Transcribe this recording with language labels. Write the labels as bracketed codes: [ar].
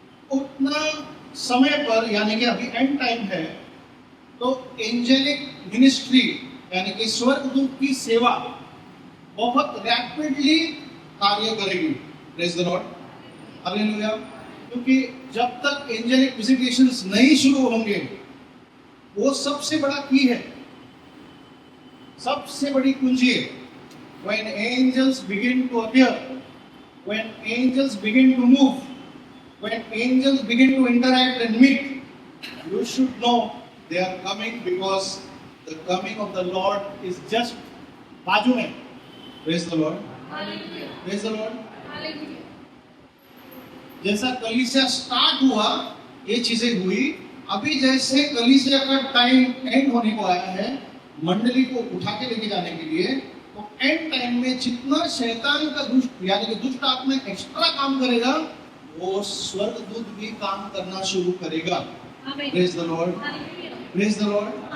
[hi] उतना समय पर, यानी कि अभी एंड टाइम है, तो एंजेलिक मिनिस्ट्री यानी कि स्वर्गदूत की सेवा बहुत रैपिडली कार्य करेगी। [en] Praise the lord. [hi] हालेलुया। क्योंकि जब तक एंजेलिक विजिटेशंस नहीं शुरू होंगे, वो सबसे बड़ा की है, सबसे बड़ी कुंजी है। [en] When angels begin to appear, when angels begin to move, when angels begin to interact and meet, you should know they are coming, because the coming of the Lord is just [hi] बाजू में। [en] Praise the Lord. [hi] Hallelujah. [en] Praise the Lord. [hi] Hallelujah. जैसा कलीसिया start हुआ, ये चीजें हुई। अभी जैसे कलीसिया का टाइम एंड होने को आया है, मंडली को उठा के लेके जाने के लिए, तो एंड टाइम में जितना शैतान का दुष्ट यानी कि दुष्ट आत्मा एक्स्ट्रा काम करेगा, वो स्वर्गदूत भी काम करना शुरू करेगा। [en] Praise the lord. Praise the lord.